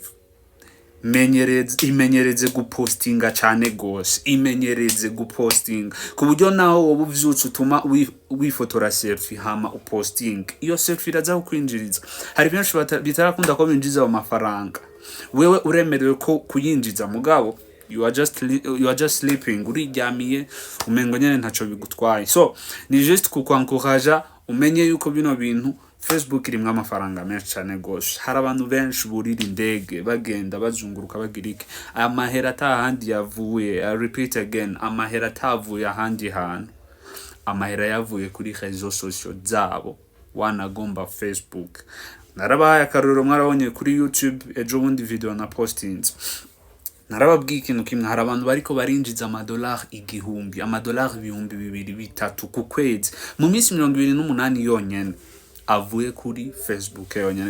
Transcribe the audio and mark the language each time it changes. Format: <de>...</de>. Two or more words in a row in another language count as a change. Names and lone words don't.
<rn>Imenyereze gupostinga cane gose, imenyereze gupostinga ku buryo naho wowe uvyutse utuma wifotora selfie hama uposting. Iyo selfie iraza kukwinjiriza. Hari benshi bitarakunda ko binjiza amafaranga. Wewe uremerewe ko kuyinjiza, mugabo</rn> <en>you are just sleeping,</en> <rn>uriryamiye umengo nyene ntaco bigutwaye. So ni just kukwankuraja umenye yuko bino bintu Facebook irimwe amafaranga menshi cyane gose. Hari abantu benshi burira indege bagenda bazunguruka bagirike. Amahera atahandi yavuye.</rn> <en>I repeat again,</en> <rn>amahera atavuye ahandi hantu. Amahera yavuye kuri</rn> <fr>réseaux sociaux</fr> <rn>zabo wanagomba Facebook. Narabaye akaruro mwarabonye kuri YouTube ejo bundi video na postings. Narababwiye ikintu kimwe, hari abantu bariko barinjiza $1,000, $2,000, $3,000 ku kwezi mu minsi 28 yonyene avuye kuri Facebook yonyene.</rn>